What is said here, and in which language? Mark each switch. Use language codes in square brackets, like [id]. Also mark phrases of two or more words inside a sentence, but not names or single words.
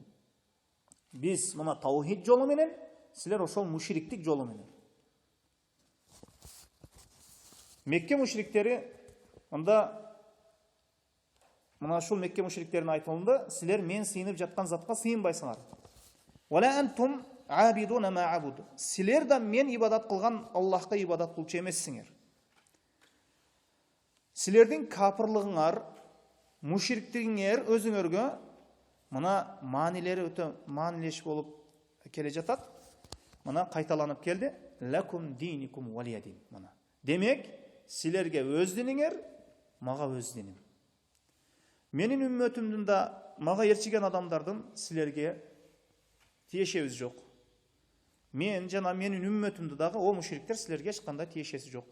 [ky] Биз мына таухид жолу менен, силер ошол мушриктик жолу менен. Мекке мушриктери анда мына ушул Мекке мушриктерине айтылды: силер мен сыйынып жаткан затка сыйынбайсыңар. [ar] ولا أنتم عابدون ما أعبد. [ky] Силер да мен ибадат кылган Аллахка ибадат кылчу эмессиңер. Силердин капырлыгыңар, мушриктигиңер өзүңөргө мына маанилери өтө маанилеш болуп келе жатат. Мына кайталанып келди: [ar] لكم دينكم ولي دين. [ky] Мына демек силерге өз диниңер, мага өз диним. Менин үммөтүмдүн да мага ээрчиген адамдардын силерге тиешебиз жок. Мен жана менин үммөтүмдү дагы о мушриктер силерге эч кандай тиешеси жок.